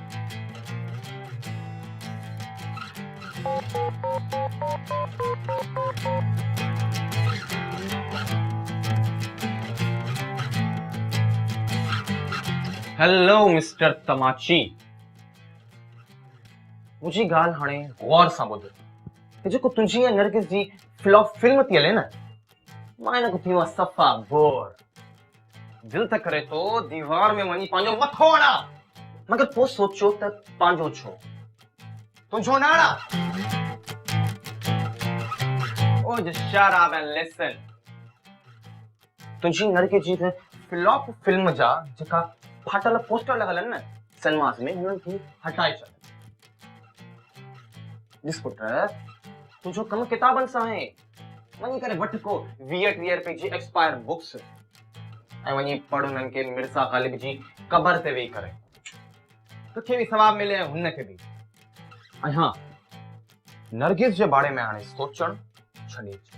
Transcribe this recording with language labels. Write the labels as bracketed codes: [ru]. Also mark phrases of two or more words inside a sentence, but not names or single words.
[en] Hello Mister [sd] तमाची, मुझी ॻाल्हि हाणे गौर सां ॿुध। जेको तुंहिंजी ऐं नरगिस जी [en] flop film [sd] थी हले न, मां हिन खां थी वियो सफ़ा बोर। दिल त करे तो दीवार में वञी पंहिंजो मथो हणा, मगर पोइ सोचो त पंहिंजो छो, तुंहिंजो न हणा। [en] Oh, just shut up and listen. [sd] तुंहिंजी नरगिस जी [en] flop film [sd] जा जेका फाटल पोस्टर लॻल आहिनि न सिनेमास में, हुननि खे हटाए छॾ। ॾिस पुट, तुंहिंजो कमु किताबनि सां आहे। वञी करे वठ को 20-30 रुपए जी [en] expire books [sd] ऐं वञी पढ़ उन्हनि खे मिर्ज़ा ग़ालिब जी क़बर ते वेही करे। तोखे भी सवाब मिले ऐं हुनखे बि। ऐं हाँ, नरगिस जे बारे में हाणे सोचण छॾे।